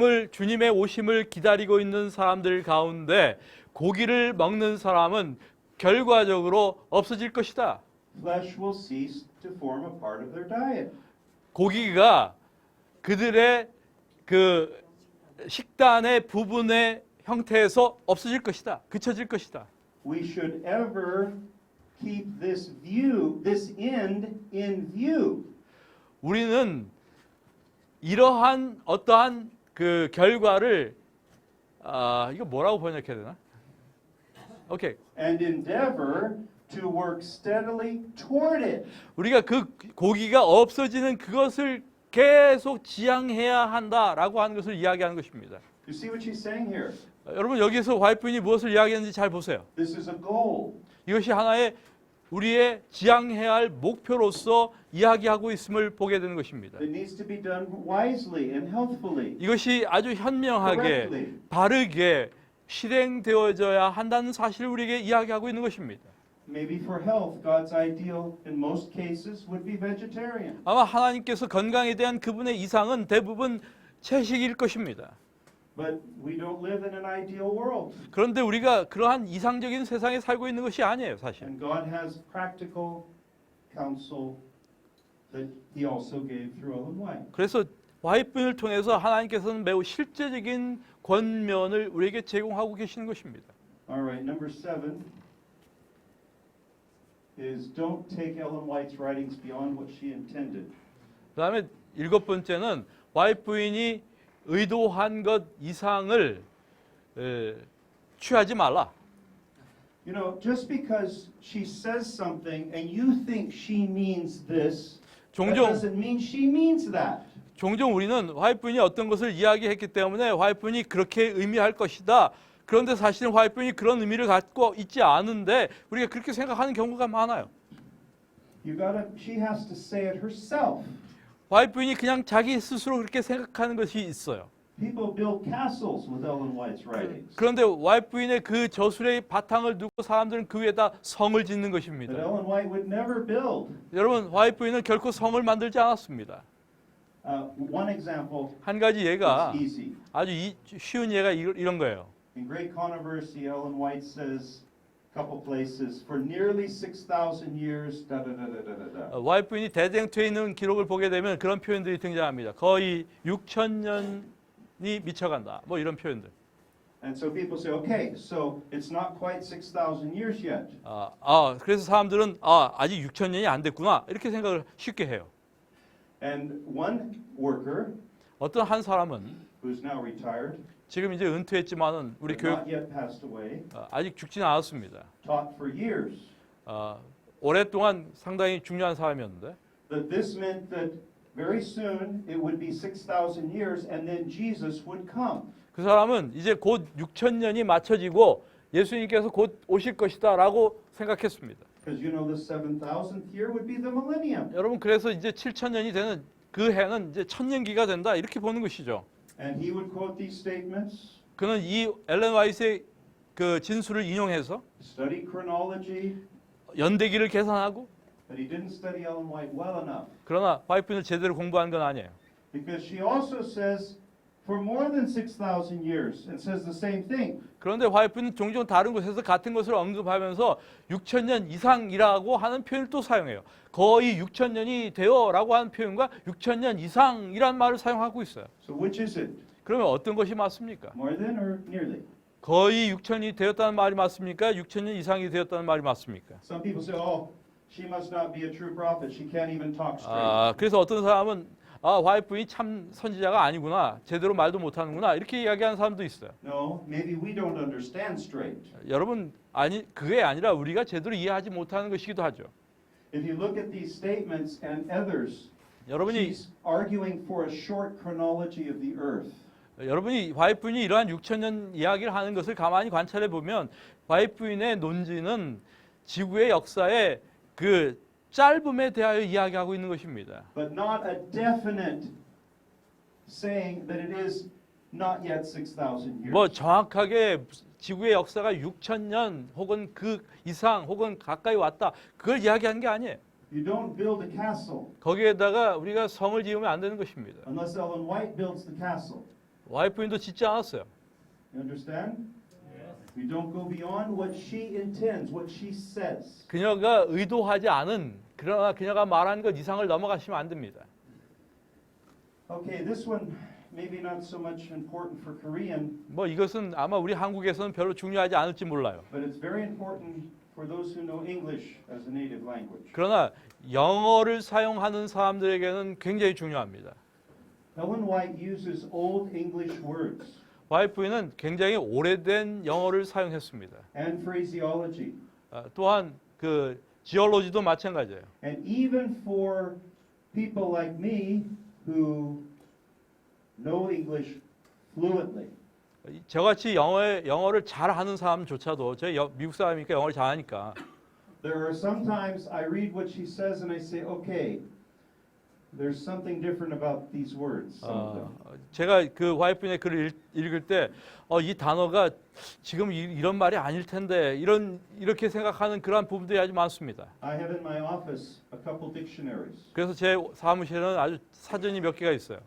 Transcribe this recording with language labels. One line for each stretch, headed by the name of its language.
Korean: 주님의 오심을 기다리고 있는 사람들 가운데 고기를 먹는 사람은 결과적으로 없어질 것이다.
English: Flesh will cease to form a part of their diet.
Korean: 고기가 그들의 그 식단의 부분의 형태에서 없어질 것이다. 그쳐질 것이다.
English: We should ever keep this end in view.
Korean: 우리는 이러한 어떠한 그 결과를 이거 뭐라고 번역해야 되나?
English: 오케이. And endeavor to work steadily toward it.
Korean: 우리가 그 고기가 없어지는 그것을 계속 지향해야 한다라고 하는 것을 이야기하는 것입니다.
English: You see what she's saying here?
Korean: 여러분 여기서 와이프인이 무엇을 이야기했는지 잘 보세요.
English: This is a goal.
Korean: 이것이 하나의 우리의 지향해야 할 목표로서 이야기하고 있음을 보게 되는 것입니다.
English: It needs to be done wisely and healthfully.
Korean: 이것이 아주 현명하게
English: Correctly.
Korean: 바르게 실행되어져야 한다는 사실을 우리에게 이야기하고 있는 것입니다.
English: Maybe for health, God's ideal in most cases would be vegetarian.
Korean: 아마 하나님께서 건강에 대한 그분의 이상은 대부분 채식일 것입니다.
English: But we don't live in an ideal world.
Korean: 그런데 우리가 그러한 이상적인 세상에 살고 있는 것이 아니에요, 사실.
English: And God has practical counsel that He also gave through Ellen White.
Korean: 그래서 와이프를 통해서 하나님께서는 매우 실제적인 권면을 우리에게 제공하고 계시는 것입니다.
English: All right, number 7. is don't take Ellen White's writings beyond what she intended.
Korean: 그다음에 7번째는 화이트 부인이 의도한 것 이상을 취하지 말라.
English: You know, just because she says something and you think she means this, that
Korean: 종종
English: doesn't mean she means that.
Korean: 종종 우리는 화이트 부인이 어떤 것을 이야기했기 때문에 화이트 부인이 그렇게 의미할 것이다. 그런데 사실은 화이트 부인이 그런 의미를 갖고 있지 않은데 우리가 그렇게 생각하는 경우가 많아요.
English: She has to say it herself.
Korean: 화이트 부인이 그냥 자기 스스로 그렇게 생각하는 것이 있어요.
English: People build castles with Ellen White's writings.
Korean: 그런데 화이트 부인의 그 저술의 바탕을 두고 사람들은 그 위에다 성을 짓는
English: But
Korean: 것입니다.
English: Ellen White would never build.
Korean: 여러분, 화이트 부인은 결코 성을 만들지 않았습니다.
English: One example
Korean: 한 가지 예가
English: is easy.
Korean: 아주 쉬운 예가 이런 거예요.
English: In Great Controversy, Ellen White says, a couple places, for nearly 6,000 years, da da da da da da da.
Korean: 화이트 부인이 대쟁투에 있는 기록을 보게 되면 그런 표현들이 등장합니다. 거의 6,000년이 미쳐간다. 뭐 이런 표현들.
English: And so people say, okay, so it's not quite 6,000 years yet.
Korean: 그래서 사람들은 아직 6,000년이 안 됐구나 이렇게 생각을 쉽게 해요.
English: And one worker,
Korean: 어떤 한 사람은
English: who's now retired,
Korean: 지금 이제 은퇴했지만은 우리
English: but
Korean: 교육
English: not yet passed away,
Korean: 아직 죽지는 않았습니다.
English: taught for years
Korean: 오랫동안 상당히 중요한 사람이었는데
English: that this meant that very soon it would be 6,000 years and then Jesus would come.
Korean: 그 사람은 이제 곧 6,000년이 맞춰지고 예수님께서 곧 오실 것이다라고 생각했습니다.
English: Because you know the 7,000th year would be the millennium.
Korean: 여러분 그래서 이제 7,000년이 되는 그 해는 이제 천년기가 된다 이렇게 보는 것이죠.
English: And he would quote these statements,
Korean: 그는 이 엘렌 화이트의 그 진술을 인용해서
English: study chronology,
Korean: 연대기를 계산하고
English: but he didn't study Ellen White well enough.
Korean: 그러나 화이트를 제대로 공부한 건 아니에요.
English: Because she also says for more than 6,000 years and says the same thing.
Korean: 그런데 화이트는 종종 다른 곳에서 같은 것을 언급하면서 6,000년 이상이라고 하는 표현을 또 사용해요. 거의 6,000년이 되어라고 하는 표현과 6,000년 이상이란 말을 사용하고 있어요.
English: So which is it?
Korean: 그러면 어떤 것이 맞습니까?
English: More than or nearly?
Korean: 거의 6,000이 되었다는 말이 맞습니까? 6,000년 이상이 되었다는 말이 맞습니까?
English: Some people say, oh, she must not be a true prophet. She can't even talk straight.
Korean: 그래서 어떤 사람은 화이트 부인이 참 선지자가 아니구나. 제대로 말도 못하는구나. 이렇게 이야기하는 사람도 있어요.
English: No, maybe we don't understand straight.
Korean: 여러분, 그게 아니라 우리가 제대로 이해하지 못하는 것이기도 하죠.
English: If you look at these statements and others,
Korean: 여러분이
English: she's arguing for a short chronology of the earth.
Korean: 화이트 부인이 이러한 6,000년 이야기를 하는 것을 가만히 관찰해 보면 화이트 부인의 논지는 지구의 역사의 그 짧음에 대하여 이야기하고 있는 것입니다.
English: But not a definite saying that it is not yet 6,000 years.
Korean: 뭐 정확하게 지구의 역사가 6,000년 혹은 그 이상 혹은 가까이 왔다. 그걸 이야기하는 게 아니에요.
English: You don't build a castle
Korean: 거기에다가 우리가 성을 지으면 안 되는 것입니다.
English: unless Ellen White builds the castle.
Korean: 화이트 부인도 짓지 않았어요.
English: You understand? We don't go beyond what she intends, what she says.
Korean: 그녀가 의도하지 않은 그러나 그녀가 말한 것 이상을 넘어가시면 안 됩니다.
English: Okay, this one maybe not so much important for Korean,
Korean: 뭐 이것은 아마 우리 한국에서는 별로 중요하지 않을지 몰라요.
English: but it's very important for those who know English as a native language.
Korean: 그러나 영어를 사용하는 사람들에게는 굉장히 중요합니다.
English: Ellen White uses Old English words
Korean: 화이트 부인은 굉장히 오래된 영어를 사용했습니다.
English: and phraseology.
Korean: 또한 그 지올로지도 마찬가지예요.
English: And even for people like me who know English fluently,
Korean: 저같이 영어를 잘하는 사람조차도 저 미국 사람이니까 영어를 잘하니까
English: there are sometimes I read what she says and I say, okay, there's something different about these words. Some of them.
Korean: 제가 그 화이트 부인의 글을 읽을 때 이 단어가 지금 이런 말이 아닐 텐데 이렇게 생각하는 그러한 부분들이 아주 많습니다.
English: I have in my office a couple dictionaries
Korean: 그래서 제 사무실에는 아주 사전이 몇 개가 있어요.